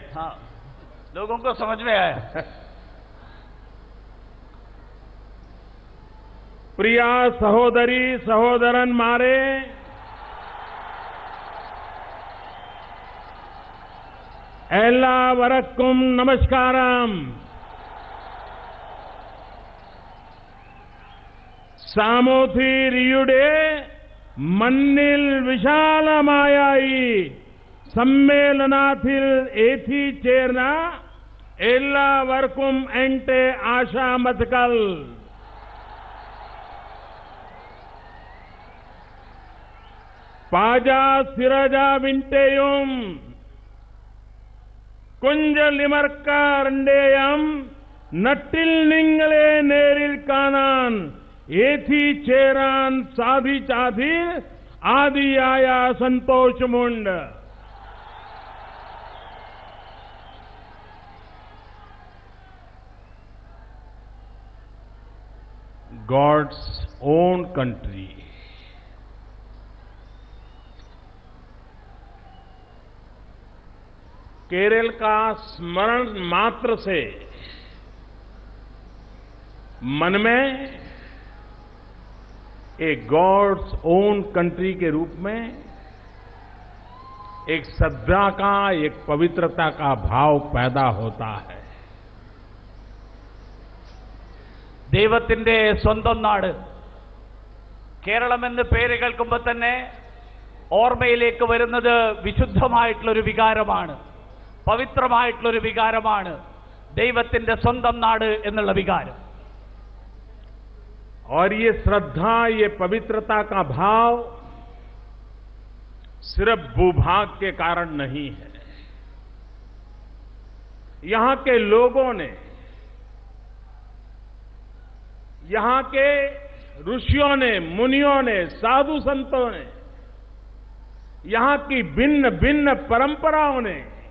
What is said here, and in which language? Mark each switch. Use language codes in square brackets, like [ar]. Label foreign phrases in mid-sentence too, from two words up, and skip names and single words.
[hi] हाँ, लोगों को समझ में आया. [ml] പ്രിയ സഹോദരി സഹോദരന്മാരെ, എല്ലാവർക്കും നമസ്കാരം. സാമൂതിരിയുടെ മണ്ണിൽ വിശാലമായി സമ്മേളനത്തിൽ എത്തിച്ചേർന്ന എല്ലാവർക്കും എന്റെ ആശംസകൾ. പാജാസിരജാവിന്റെയും കുഞ്ചലിമർക്കാറിന്റെയും നട്ടിൽ നിങ്ങളെ നേരിൽ കാണാൻ എത്തിച്ചേരാൻ സാധിച്ചതിൽ ആദിയായ സന്തോഷമുണ്ട്. [en] God's own country. [hi] केरल का स्मरण मात्र से मन में एक [en] God's own country [hi] के रूप में एक श्रद्धा का, एक पवित्रता का भाव पैदा होता है. [ml] ദൈവത്തിന്റെ സ്വന്തം നാട് കേരളമെന്ന് പേര് കേൾക്കുമ്പോൾ തന്നെ ഓർമ്മയിലേക്ക് വരുന്നത് വിശുദ്ധമായിട്ടുള്ളൊരു വികാരമാണ്, പവിത്രമായിട്ടുള്ളൊരു വികാരമാണ് ദൈവത്തിന്റെ സ്വന്തം നാട് എന്നുള്ള വികാരം. [hi] और ये श्रद्धा, ये पवित्रता का भाव सिर्फ भूभाग के कारण नहीं है. यहां के लोगों ने, यहां के ऋषियों ने, मुनियों ने, साधु संतों ने, यहां की भिन्न भिन्न परंपराओं ने